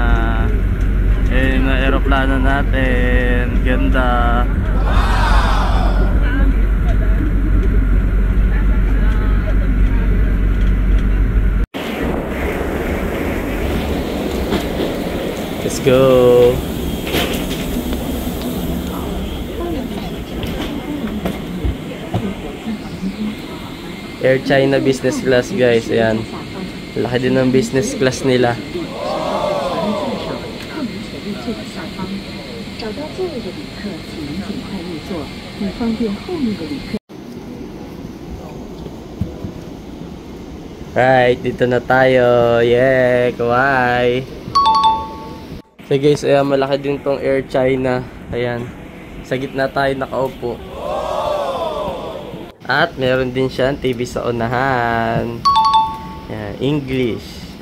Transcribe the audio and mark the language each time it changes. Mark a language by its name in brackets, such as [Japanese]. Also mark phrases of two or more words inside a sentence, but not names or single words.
[Filipino] Eh, na aeroplano natin. Ganda. [English] Let's go. Air China business class guys. [Filipino] Ayan. Laki din ng [English] business class [Filipino] nila. [Chinese] 找到座位的旅客，请您尽快入座，以方便后面的旅客。 [English] Right, [Filipino] dito na tayo. [English] Yeah, kuwai. So guys, [Filipino] ayan, malaki din tong Air China. Ayan. Sa gitna tayo nakaupo. At meron din siyang TV sa unahan. Ayan, English.